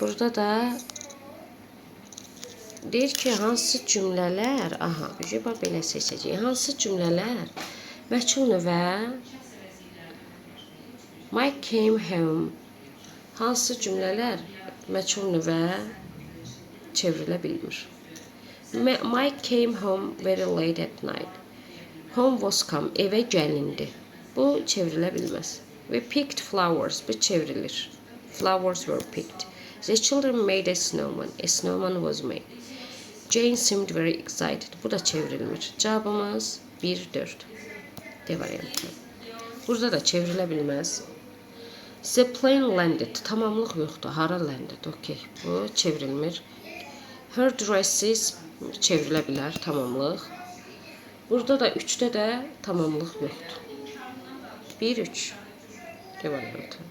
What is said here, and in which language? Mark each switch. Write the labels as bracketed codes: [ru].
[az] Burada da deyir ki, hansı cümlələr, aha, belə seçəcəyik. Hansı cümlələr məchul növə [en] Mike came home. [az] Hansı cümlələr məchul növə çevrilə bilmir? [en] Mike came home very late at night. Home was come, [az] evə gəlindi. Bu çevrilə bilməz. [en] We picked flowers, [az] bu çevrilir. [en] Flowers were picked. The children made a snowman. A snowman was made. Jane seemed very excited. [az] Bu da çevrilmir. Cavabımız 1, 4. D variantı. Burada da çevrilə bilməz. [en] The plane landed. [az] Tamamlıq yoxdur. Hara landed? Okay. Bu çevrilmir. Her dresses çevrilə bilər. Tamamlıq. Burada da 3-də də tamamlıq yoxdur. 1, 3. D variantı.